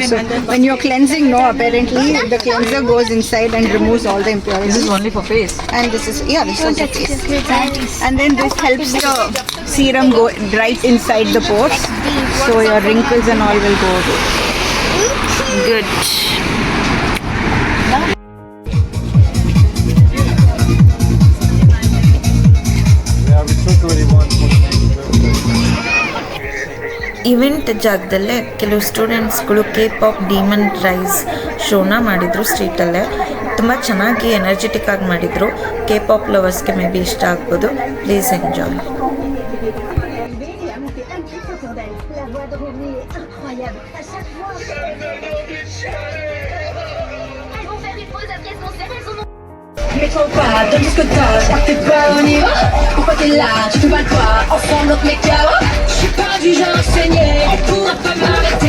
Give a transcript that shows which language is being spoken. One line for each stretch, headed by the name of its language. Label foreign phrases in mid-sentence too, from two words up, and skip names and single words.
English: So when you're cleansing, no, apparently the cleanser goes inside and removes all the This impurities. is only for face. And this is, yeah, this is the face. And then this helps the serum go right inside the pores, so your wrinkles and all will go away. Good.
Kannada: ಇವೆಂಟ್ ಜಾಗದಲ್ಲೇ ಕೆಲವು ಸ್ಟೂಡೆಂಟ್ಸ್ಗಳು K-pop ಡಿಮನ್ ರೈಸ್ ಶೋನ ಮಾಡಿದರು ಸ್ಟ್ರೀಟಲ್ಲೇ. ತುಂಬ ಚೆನ್ನಾಗಿ ಎನರ್ಜೆಟಿಕ್ ಆಗಿ ಮಾಡಿದರು.
English: K-pop lovers may be
Kannada: ಇಷ್ಟ ಆಗ್ಬೋದು.
English: Please enjoy.
French: Mets-toi pas, donne tout ce que t'as, j'crois que t'es pas au niveau. Pourquoi t'es là, tu fais pas le poids, enfant notre méca. J'suis pas du genre saigné, tu pourras pas m'arrêter.